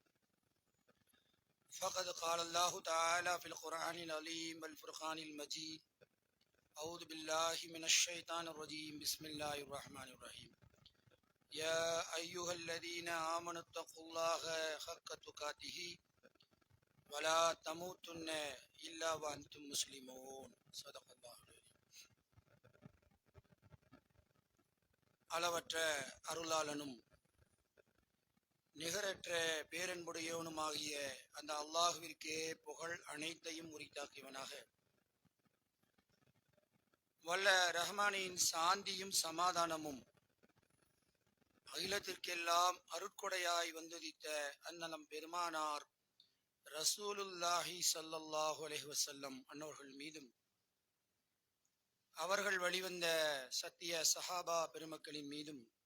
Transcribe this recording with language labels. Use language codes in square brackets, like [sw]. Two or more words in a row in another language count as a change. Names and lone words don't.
[ar] فقد قال الله تعالى في القرآن العظيم والفرقان المجيد أعوذ بالله من الشيطان الرجيم بسم الله الرحمن الرحيم يا أيها الذين آمنوا اتقوا الله حق تقاته ولا تموتن إلا وأنتم مسلمون صدق الله العظيم. [ta] அளவற்ற அருளாளனும் நிகரற்ற பேரன்புடையவனுமாகிய அந்த அல்லாஹ்விற்கே புகழ் அனைத்தையும் உரித்தாக்கியவனாக வல்ல ரஹ்மானின் சாந்தியும் சமாதானமும் அகிலத்திற்கெல்லாம் அருட்கொடையாய் வந்துதித்த அன்னலம் பெருமானார் [ar] رسول الله صلى الله عليه وسلم [ta] அன்னவர்கள் மீதும் அவர்கள் வழிவந்த சத்திய சஹாபா பெருமக்களின் மீதும்